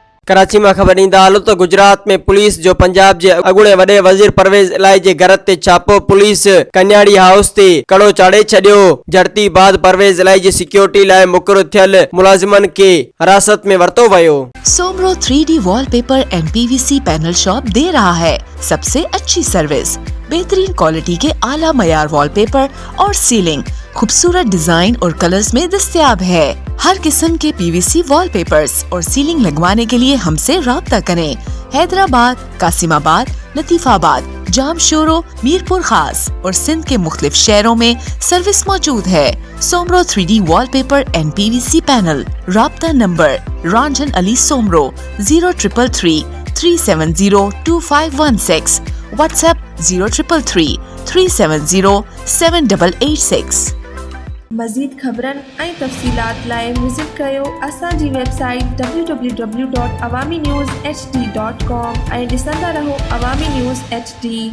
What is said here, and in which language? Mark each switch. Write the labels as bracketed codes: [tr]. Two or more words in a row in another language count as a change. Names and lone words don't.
[sd] कराची में खबर ईंदा हलो तो गुजरात में पुलिस जो पंजाब जे अॻूणे वॾे वज़ीर परवेज़ इलाही जे घर ते छापो। पुलिस कन्याड़ी हाउस ते कड़ो चाढ़े छॾियो। झड़ती बाद परवेज़ इलाही जी सिक्योरिटी लाइ मुक़ररु थियल मुलाज़िमनि खे हिरासत में वरितो वियो। [ur] سومرو 3D وال پیپر اینڈ PVC پینل شاپ دے رہا ہے سب سے اچھی سروس، بہترین کوالٹی کے اعلیٰ معیار وال پیپر اور سیلنگ خوبصورت ڈیزائن اور کلرز میں دستیاب ہے. ہر قسم کے PVC وال پیپرز اور سیلنگ لگوانے کے لیے ہم سے رابطہ کریں. حیدرآباد، قاسم آباد، لطیف آباد، جامشورو، میرپور خاص اور سندھ کے مختلف شہروں میں سروس موجود ہے. सोमरो 3D वॉलपेपर एंड PVC पैनल। رابطہ نمبر رنجن علی سومرو 0333 370 2516. व्हाट्सएप 0333 370 7886। [sd] मज़ीद ख़बरनि ऐं तफ़सीलात लाइ विज़िट कयो असांजी वेबसाइट www.awamiNewsHD.com ऐं ॾिसंदा रहो अवामी न्यूज़ HD।